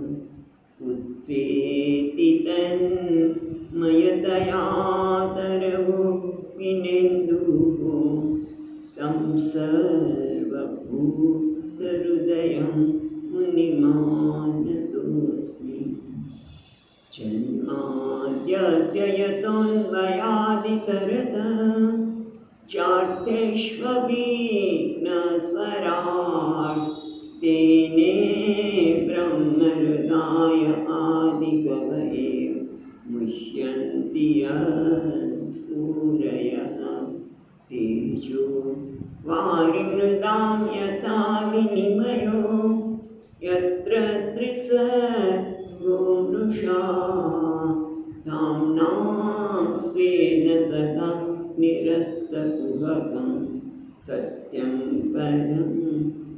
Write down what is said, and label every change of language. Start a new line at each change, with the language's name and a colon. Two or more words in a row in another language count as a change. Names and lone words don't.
Sanskrit: પુત્રેતિ તન્મયતયાતરવો વિનેન્દુઃ तं સર્વભૂતહૃદયં મુનિમાનતોऽસ્મि. જન્માદ્યસ્ય યતોऽન્વયાदितरतः ચાર્થેष्वभिघ्नस्वराट् तेने ब्रह्महृदाय आदिकवये मुह्यन्ति सूरयः तेजो वारिमृदां यथा विनिमयो यत्र त्रिसर्गो मृषा धाम्नां स्वेन सदा निरस्तकुहकं सत्यं परं